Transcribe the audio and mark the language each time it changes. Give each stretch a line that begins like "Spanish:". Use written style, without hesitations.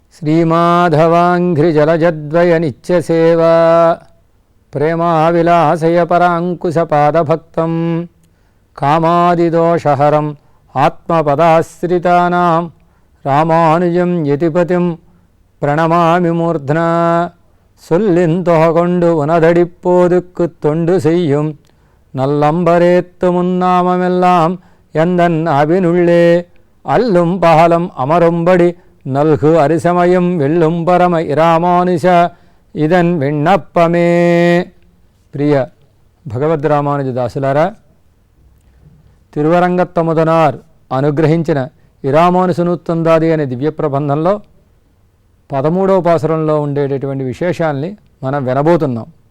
Sanskrit: శ్రీమాధవాంఘ్రిజలజద్వయ నిత్యసేవా ప్రేమావిలాసయ పరాంకుశపాదభక్తం కామాదిదోషహరం ఆత్మపదాశ్రితానాం రామానుజం యతిపతిం ప్రణమామి మూర్ధ్నా.
Tamil: சொல்லின்தொகொண்டு உனதடிப்போதுக்கு தொண்டு செய்யும் நல்லம்பரேத்து முன்னாமெல்லாம் எந்தன் அபினுள்ளே அல்லும் பகலும் அமரும்படி நல்கு அரிசமயம் வெல்லும் பரம இராமானுஷ இதன் విన్నప్పమే.
Telugu: ప్రియ భగవద్ రామానుజదాసులారా, తిరువరంగత్తముదనార్ అనుగ్రహించిన ఇరామానుసనూత్తందాది అనే దివ్య ప్రబంధంలో 13వ పాసురంలో ఉండేటటువంటి విశేషాల్ని మనం వినబోతున్నాం.